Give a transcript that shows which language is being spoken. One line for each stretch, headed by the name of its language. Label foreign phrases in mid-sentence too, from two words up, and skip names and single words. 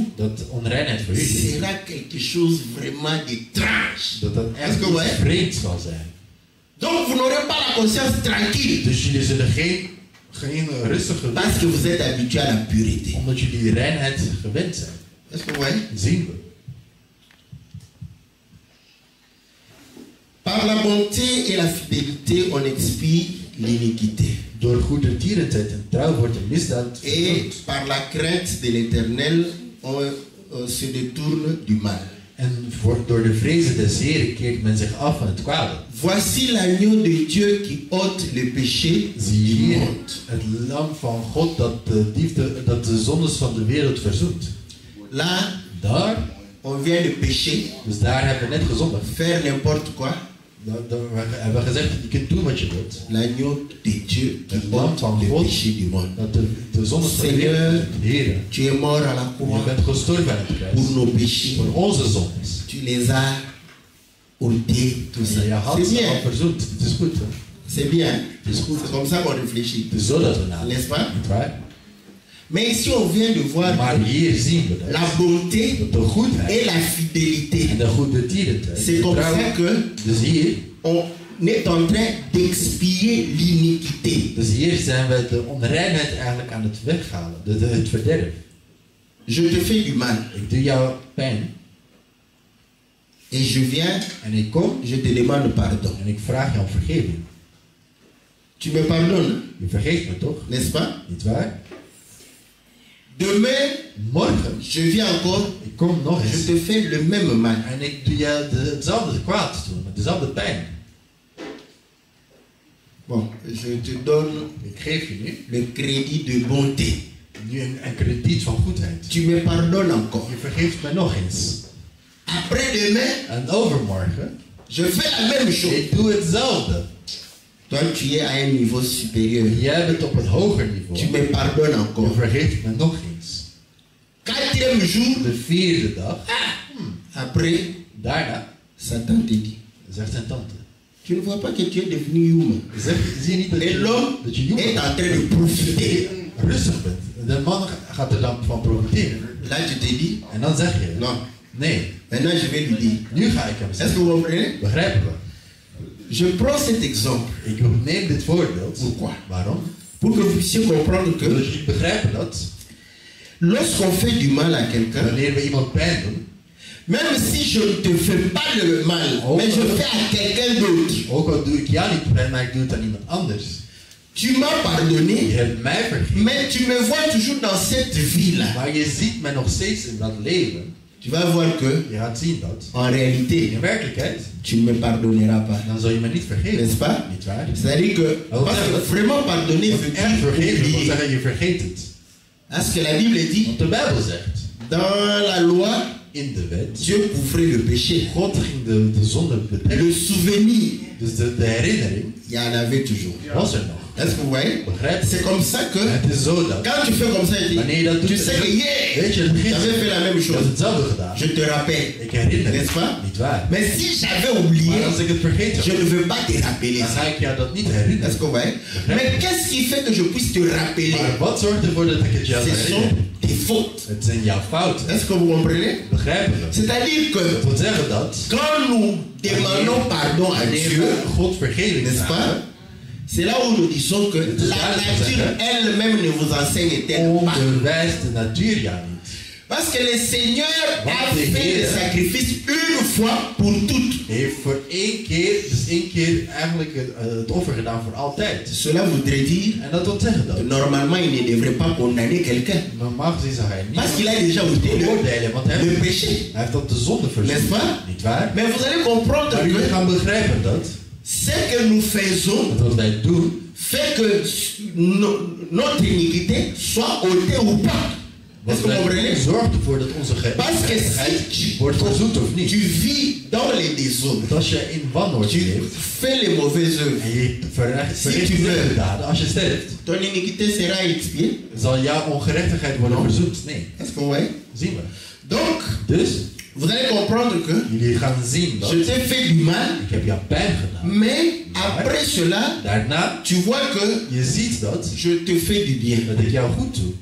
Dutch: dat onreinheid voor jullie,
French: sera quelque chose vraiment d'étrange.
Dutch: dat echt
French: Est-ce que ouais?
Dutch: iets vreemds zal zijn.
French: Donc vous n'aurez pas la conscience tranquille
Dutch: Dus jullie zullen geen rustige
French: parce que vous êtes habitué à la pureté.
Dutch: omdat jullie reinheid gewend zijn.
French: Est-ce que vous voyez?
Dutch: Zien we.
French: Par la bonté et la fidélité, on expie l'iniquité.
Dutch: Door goedertierenheid en trouw wordt de misdaad
French: Et
Dutch: verdoemd.
French: par la crainte de l'Éternel, on se détourne du mal.
Dutch: En door de vrezen des Heren keert men zich af van het kwade.
French: Voici l'agneau de Dieu qui ôte le péché
Dutch: Zie
French: du
Dutch: hier
French: monde.
Dutch: het lam van God dat de zondes van de wereld verzoent.
French: Là,
Dutch: Daar,
French: on vient de pécher,
Dutch: dus daar hebben we net gezondigd.
French: faire n'importe quoi.
Dutch: We hebben gezegd, je kunt doen wat je wilt.
French: L'agneau de Dieu qui
Dutch: Het lam
French: ôte
Dutch: van
French: le
Dutch: God,
French: péché du monde.
Dutch: dat de zondes van de
French: Seigneur,
Dutch: wereld verzoent. Heren,
French: tu es mort à la
Dutch: je
French: croix
Dutch: bent gestorven aan het kruis.
French: pour nos péchés.
Dutch: Voor onze zondes.
French: Tu les as ôtés, tout ça.
Dutch: En je had
French: C'est
Dutch: ze al
French: bien,
Dutch: verzoend. Het is goed, hè?
French: c'est bien.
Dutch: Het is goed.
French: C'est comme ça qu'on réfléchit.
Dutch: Het is zo dat we nadenken.
French: N'est-ce pas?
Dutch: Niet waar?
French: Mais ici, on vient de voir
Dutch: Maar hier zien we dat.
French: la bonté
Dutch: Dat de goedheid
French: et la fidélité.
Dutch: en de goedertierenheid.
French: C'est comme ça que
Dutch: Dus hier,
French: on est en train d'expier l'iniquité.
Dutch: dus hier zijn we de onreinheid eigenlijk aan het weghalen. Het verderf.
French: Je te fais du mal
Dutch: Ik doe jou pijn
French: et je viens,
Dutch: en ik kom
French: je te demande pardon.
Dutch: en ik vraag jou om vergeving.
French: Tu me pardonnes,
Dutch: Je vergeeft me toch?
French: n'est-ce pas?
Dutch: Niet waar?
French: Demain,
Dutch: Morgen,
French: je viens encore,
Dutch: ik kom nog
French: je
Dutch: eens
French: te fais le même mal.
Dutch: en ik doe jou hetzelfde kwaad doen, dezelfde pijn.
French: Bon, je te donne
Dutch: Ik geef je nu,
French: le crédit de bonté.
Dutch: nu een krediet van goedheid.
French: Tu me pardonnes encore.
Dutch: Je vergeeft me nog eens.
French: Après-demain,
Dutch: En overmorgen,
French: je fais la même chose.
Dutch: ik doe hetzelfde.
French: Toi, tu es à un niveau supérieur.
Dutch: Jij bent op een hoger
French: Tu
Dutch: niveau.
French: me pardonnes
Dutch: Je
French: encore.
Dutch: vergeeft me nog eens.
French: Quatrième jour,
Dutch: De vierde dag,
French: après,
Dutch: daarna,
French: Satan te dit,
Dutch: zegt zijn tante.
French: tu ne vois pas que tu es devenu humain.
Dutch: Zie je niet dat
French: Et
Dutch: je,
French: l'homme
Dutch: dat je jong
French: est
Dutch: bent?
French: en train de profiter.
Dutch: Rustig bent. De man gaat er dan van profiteren.
French: Là, tu te dis,
Dutch: En dan zeg je,
French: non,
Dutch: Nee,
French: Maintenant, je vais lui dire.
Dutch: nu ga ik hem
French: Est-ce que
Dutch: zeggen.
French: vous comprenez?
Dutch: Begrijpen we?
French: Je prends cet exemple.
Dutch: Ik neem dit voorbeeld.
French: Pourquoi?
Dutch: Waarom?
French: Pour que vous puissiez comprendre que
Dutch: Dus jullie begrijpen dat
French: lorsqu'on fait du mal à quelqu'un,
Dutch: wanneer we iemand pijn doen,
French: même si je ne te fais pas le mal, mais je fais à quelqu'un d'autre,
Dutch: ook al doe ik jou niet pijn, maar ik doe het aan iemand anders.
French: tu m'as
Dutch: Je
French: pardonné,
Dutch: hebt mij vergeven,
French: mais tu me vois toujours dans cette vie-là.
Dutch: maar je ziet mij nog steeds in dat leven.
French: Tu vas voir que,
Dutch: Je gaat zien dat,
French: en réalité,
Dutch: in werkelijkheid,
French: tu ne me pardonneras pas.
Dutch: dan zul je me niet vergeven.
French: N'est-ce pas?
Dutch: Niet waar?
French: C'est-à-dire que, parce que vraiment pardonner veut
Dutch: Echt
French: dire
Dutch: vergeven wil
French: oublier.
Dutch: zeggen, je vergeet het.
French: Hein, ce que la Bible dit,
Dutch: Want de Bijbel zegt,
French: dans la loi,
Dutch: in de wet,
French: Dieu couvrait le péché.
Dutch: God ging de zonde bedekken.
French: Le souvenir,
Dutch: Dus de herinnering
French: il y en avait toujours.
Dutch: was er nog.
French: Est-ce que vous voyez?
Dutch: Begrijp je?
French: C'est comme ça que,
Dutch: Het is zo dat,
French: quand tu fais comme ça,
Dutch: wanneer je dat doet,
French: tu sais que hier,
Dutch: weet je, het
French: j'avais fait la même
Dutch: ik had
French: chose.
Dutch: hetzelfde gedaan.
French: Je te rappelle.
Dutch: Ik herinner
French: N'est-ce
Dutch: het.
French: pas?
Dutch: Niet waar.
French: Mais si j'avais oublié,
Dutch: Maar als ik het vergeten
French: je
Dutch: had,
French: ne veux pas te rappeler
Dutch: dan
French: ça.
Dutch: ga ik jou dat niet herinneren.
French: Est-ce que vous voyez? Mais qu'est-ce qui fait que je puisse te rappeler?
Dutch: Maar wat zorgt ervoor dat ik het jou
French: Ce
Dutch: herinner?
French: sont tes fautes.
Dutch: Het zijn jouw fouten.
French: Est-ce que vous comprenez?
Dutch: Begrijpen we?
French: C'est-à-dire
Dutch: Dat
French: que
Dutch: wil zeggen dat,
French: quand nous demandons pardon à
Dutch: wanneer
French: Dieu,
Dutch: we God vergeving
French: n'est-ce
Dutch: vragen,
French: pas? C'est là où nous disons que la nature elle-même ne vous enseigne-t-elle pas.
Dutch: onderwijst de natuur jou niet.
French: Parce que le Seigneur a
Dutch: Want de
French: fait le
Dutch: Heer
French: sacrifice une fois pour toutes.
Dutch: Hij heeft voor één keer, dus één keer eigenlijk het offer gedaan voor altijd.
French: Cela voudrait dire
Dutch: En dat wil zeggen dat,
French: normalement il ne devrait pas condamner quelqu'un.
Dutch: normaal gezien zou hij
French: Parce
Dutch: niet
French: qu'il a déjà ôté
Dutch: veroordelen, want hij
French: le
Dutch: heeft,
French: péché.
Dutch: hij heeft dat de zonde
French: N'est-ce
Dutch: verzoend.
French: pas?
Dutch: Niet waar?
French: Mais vous allez comprendre
Dutch: Maar jullie
French: que
Dutch: gaan begrijpen dat,
French: ce que nous faisons
Dutch: dat wat wij doen,
French: fait que notre iniquité soit ôtée ou pas. Est-ce que vous comprenez?
Dutch: zorgt ervoor dat onze
French: Parce que
Dutch: gerechtigheid
French: si
Dutch: wordt verzoend of
French: tu
Dutch: niet.
French: vis dans les désordres,
Dutch: Want als je in wanhoord
French: tu
Dutch: leeft
French: fais les mauvaises œuvres,
Dutch: en je verricht
French: Si tu
Dutch: slechte
French: veux.
Dutch: daden, als je sterft,
French: ton iniquité sera expiée.
Dutch: zal jouw ongerechtigheid worden verzoend. Nee,
French: Est-ce que vous voyez?
Dutch: zien we.
French: Donc,
Dutch: Dus,
French: vous allez comprendre que
Dutch: jullie gaan zien dat
French: je t'ai fait du mal,
Dutch: ik heb jou pijn gedaan.
French: mais après cela,
Dutch: Daarna,
French: tu vois que
Dutch: je ziet dat,
French: je te fais du bien.
Dutch: dat ik jou goed doe.